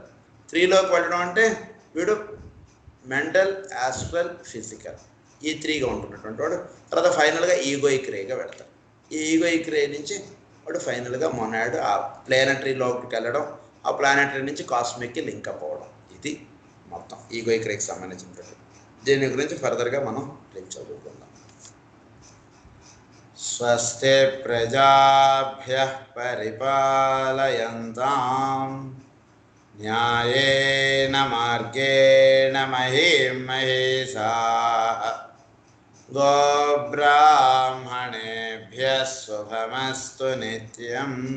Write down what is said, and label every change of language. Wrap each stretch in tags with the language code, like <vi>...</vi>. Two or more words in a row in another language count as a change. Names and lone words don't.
<te>3లోకి వెళ్ళడం అంటే వీడు</te> <en>mental, astral, physical,</en> <te>ఈ 3గా ఉంటున్నటువంటి వాడు. తర్వాత ఫైనల్గా ఈగోయిక్ రేగా వెళ్తాడు. ఈ</te> <en>egoic ray</en> <te>నుంచి వాడు ఫైనల్గా మొనాడ్, ఆ ప్లానటరీలోకి వెళ్ళడం, ఆ ప్లానటరీ నుంచి కాస్మిక్కి లింకప్ అవ్వడం. ఇది మొత్తం ఈగోయిక్ రేకి సంబంధించినటువంటి. దీని గురించి ఫర్దర్గా మనం రేపు చదువుకుందాం.</te> <sa>స్వస్తి ప్రజాభ్యః పరిపాలయంతాం న్యాయేన మార్గేణ మహీం మహీషాః గోబ్రాహ్మణేభ్యः శుభమస్తు నిత్యం.</sa>